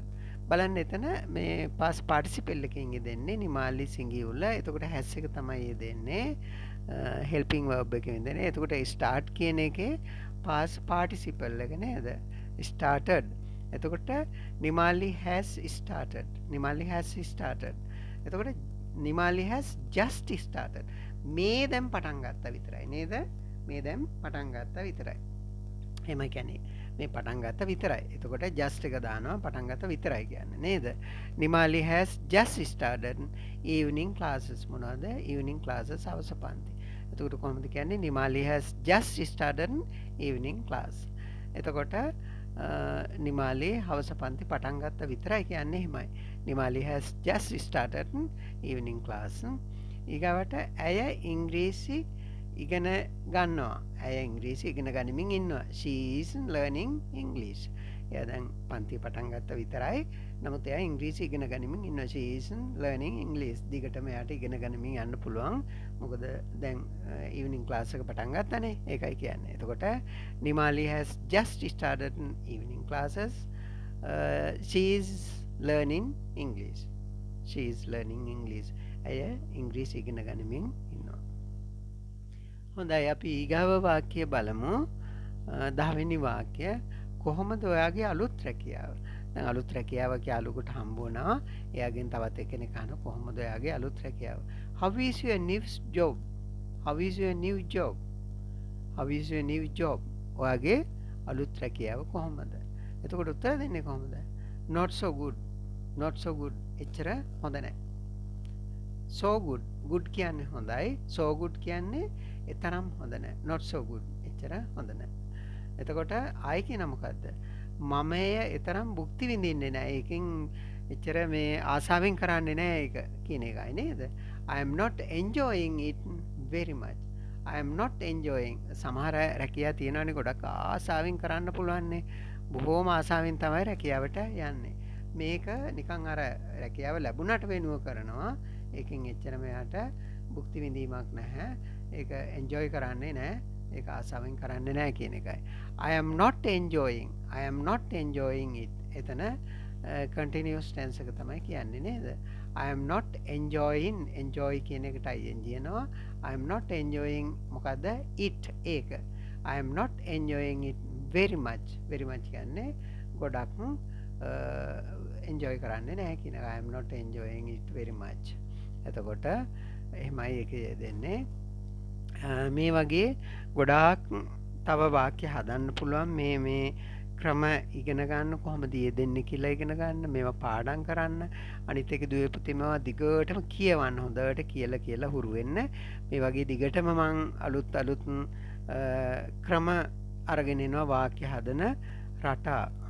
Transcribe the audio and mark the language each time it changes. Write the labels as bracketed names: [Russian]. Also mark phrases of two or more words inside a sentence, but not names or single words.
[Sinhala] බලන්න එතන මේ [English] past participle [Sinhala] එකකින් දෙන්නේ නිමාලි සිංගියුල. එතකොට has එක තමයි දෙන්නේ. [English] helping verb [Sinhala] එකකින් දෙන්නේ. එතකොට start කියන එකේ [English] past participle [Sinhala] එක නේද? [English] started. එතකොට නිමාලි has started. නිමාලි has started. එතකොට නිමාලි has just started. [Sinhala] මේ දැන් පටන් ගත්තා විතරයි නේද? මේ දැන් පටන් ගත්තා විතරයි. එහෙම කියන්නේ මේ පටන් ගත්තා විතරයි. එතකොට just එක දානවා පටන් ගත්තා විතරයි කියන්නේ නේද? [English] නිමාලි has just started evening classes. [Sinhala] මොනවාද? [English] evening classes [Sinhala] හවස පන්ති. එතකොට කොහොමද කියන්නේ? [English] නිමාලි has just started evening class. [Sinhala] එතකොට නිමාලි හවස පන්ති පටන් ගත්තා විතරයි කියන්නේ එහෙමයි. [English] නිමාලි has just started evening class. [Sinhala] ඊගාවට ඇය ඉංග්‍රීසි ඉගෙන ගන්නවා. ඇය ඉංග්‍රීසි ඉගෙන ගනිමින් ඉන්නවා. [English] she is learning English. [Sinhala] එයා දැන් පන්ති පටන් ගත්තා විතරයි. නමුත් එයා ඉංග්‍රීසි ඉගෙන ගනිමින් ඉන්නවා. [English] she is learning English. [Sinhala] දිගටම එයාට ඉගෙන ගනිමින් යන්න පුළුවන්. මොකද දැන් [English] evening class [Sinhala] එක පටන් ගත්තානේ. ඒකයි කියන්නේ. [English] එතකොට නිමාලි has just started evening classes. she is learning English. she is learning English. [Sinhala] ඇය ඉංග්‍රීසි ඉගෙන ගනිමින් ඉන්නවා. හොඳයි අපි ඊගාව වාක්‍ය බලමු. 10 වෙනි වාක්‍ය. කොහොමද ඔයාගේ අලුත් රැකියාව? දැන් අලුත් රැකියාව යාළුවෙකුට හම්බ වුණා. එයාගෙන් තවත් එක්කෙනෙක් අහනවා කොහොමද ඔයාගේ අලුත් රැකියාව? [English] How is your new job? How is your new job? How is your new job? [Sinhala] ඔයාගේ අලුත් රැකියාව කොහොමද? එතකොට උත්තර දෙන්නේ කොහොමද? [English] Not so good. Not so good. [Sinhala] එච්චර හොඳ නැහැ. [English] so good. [Sinhala] good කියන්නේ හොඳයි. [English] so good [Sinhala] කියන්නේ එතරම් හොඳ නැහැ. [English] not so good. [Sinhala] එච්චර හොඳ නැහැ. එතකොට ආයි කියන මොකද්ද? මමය එතරම් භුක්ති විඳින්නේ නැහැ. ඒකෙන් එච්චර මේ ආසාවෙන් කරන්නේ නැහැ ඒක කියන එකයි නේද? [English] I am not enjoying it very much. I am not enjoying. [Sinhala] සමහර රැකියා තියෙනවනේ ගොඩක් ආසාවෙන් කරන්න පුළුවන්නේ. බොහෝම ආසාවෙන් තමයි රැකියාවට යන්නේ. මේක නිකන් අර රැකියාව ලැබුණට වෙනුව කරනවා. ඒකෙන් එච්චරම යාට භුක්ති විඳීමක් නැහැ. ඒක එන්ජොයි කරන්නේ නැහැ. ඒක ආසාවෙන් කරන්නේ නැහැ කියන එකයි. [English] I am not enjoying. I am not enjoying it. [Sinhala] එතන [English] continuous tense [Sinhala] එක තමයි කියන්නේ නේද? [English] I am not enjoying. enjoy [Sinhala] කියන එකට [English] ing යනවා. I am not enjoying මොකද්ද? it ඒක. I am not enjoying it very much. very much [Sinhala] කියන්නේ ගොඩක් enjoy කරන්නේ නැහැ කියන එක. [English] I am not enjoying it very much. [Sinhala] එතකොට එහෙමයි ඒකේ දෙන්නේ. මේ වගේ ගොඩාක් තව වාක්‍ය හදන්න පුළුවන් මේ ක්‍රම ඉගෙන ගන්න කොහොමද යෙදෙන්නේ කියලා ඉගෙන ගන්න මේවා පාඩම් කරන්න අනිත් එක දුවේ පුතේ මේවා දිගටම කියවන්න හොඳට කියලා හුරු වෙන්න මේ වගේ දිගටම මං අලුත් ක්‍රම අරගෙන එනවා වාක්‍ය හදන රටා